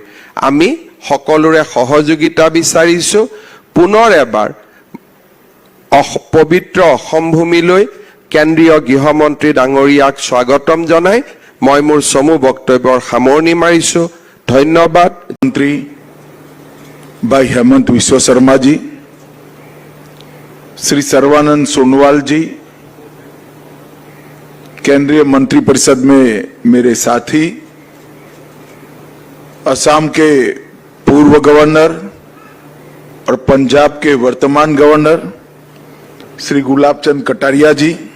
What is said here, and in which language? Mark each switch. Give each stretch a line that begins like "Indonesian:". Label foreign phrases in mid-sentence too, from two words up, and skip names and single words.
Assamese: আমি সকলোৰে সহযোগিতা বিচাৰিছোঁ। পুনৰ এবাৰ পবিত্ৰ অসম ভূমিলৈ কেন্দ্ৰীয় গৃহমন্ত্ৰী ডাঙৰীয়াক স্বাগতম জনাই মই মোৰ চমু বক্তব্যৰ সামৰণি মাৰিছোঁ। ধন্যবাদ।
Hindi: मंत्री भाई हेमंत विश्व शर्मा जी, श्री सर्वानंद सोनोवाल जी, केंद्रीय मंत्रिपरिषद में मेरे साथी, असम के पूर्व गवर्नर और पंजाब के वर्तमान गवर्नर श्री गुलाबचंद कटारिया जी,